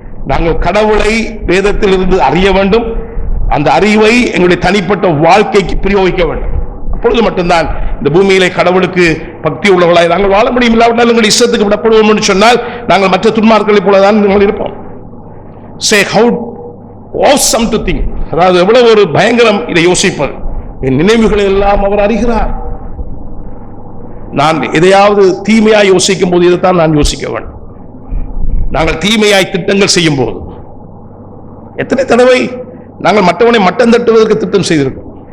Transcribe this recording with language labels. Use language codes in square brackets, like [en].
[ta] நாங்கள் கடவுளை வேதத்தில் இருந்து அறிய வேண்டும். அந்த அறிவை எங்களுடைய தனிப்பட்ட வாழ்க்கைக்கு பிரயோகிக்க வேண்டும். அப்பொழுது மட்டும்தான் இந்த பூமியிலே கடவுளுக்கு பக்தி உள்ளவர்களாய் நாங்கள் வாழ முடியும். இல்லாவிட்டால் எங்கள் இஷ்டத்துக்கு விடப்படுவோம் என்று சொன்னால் நாங்கள் மற்ற துன்மார்களை போலதான் நாங்கள் இருப்போம். [en] Say how awesome to think. [ta] அதாவது எவ்வளவு ஒரு பயங்கரம் இதை யோசிப்பது. என் நினைவுகளை எல்லாம் அவர் அறிகிறார். நான் எதையாவது தீமையாய் யோசிக்கும் போது இதைத்தான் நான் யோசிக்க வேண்டும். நாங்கள் தீமையாய் திட்டங்கள் செய்யும் போது எத்தனை தடவை நாங்கள் மற்றவனை மட்டம் தட்டுவதற்கு திட்டம் செய்திருக்கிறோம்.